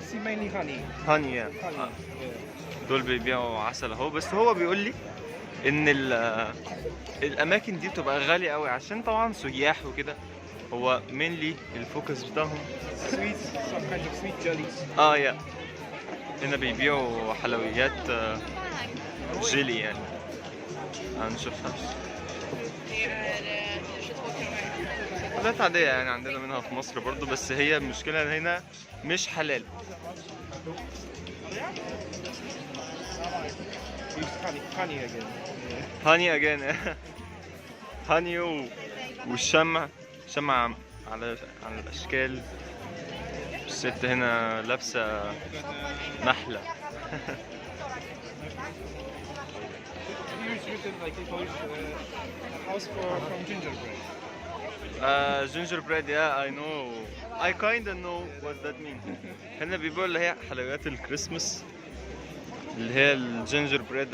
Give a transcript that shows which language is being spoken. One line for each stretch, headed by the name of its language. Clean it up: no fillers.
English: See mainly honey.
Arabic: هاني يعني. دول بيبيعوا عسل اهو. بس هو بيقول لي ان الاماكن دي بتبقى غاليه قوي عشان طبعا سياح وكده. هو مينلي الفوكس بتاعهم
English: Sweets, some kind of sweet jellies.
Arabic: يا هنا بيبيعوا حلويات جيلي يعني. هنشوفها. حلويات عادية يعني، عندنا منها في مصر برضو، بس هي المشكلة هنا مش حلال.
English: Honey again. Honey again.
Arabic: هاني والشمع، شمع على الاشكال. الست هنا لابسة نحلة.
English: Here is written like in Polish, a house from gingerbread. Gingerbread, yeah, I know. I kinda know what that means.
Arabic: هنا بيبيعوا اللي هي حلويات الكريسماس اللي هي الجينجر بريد.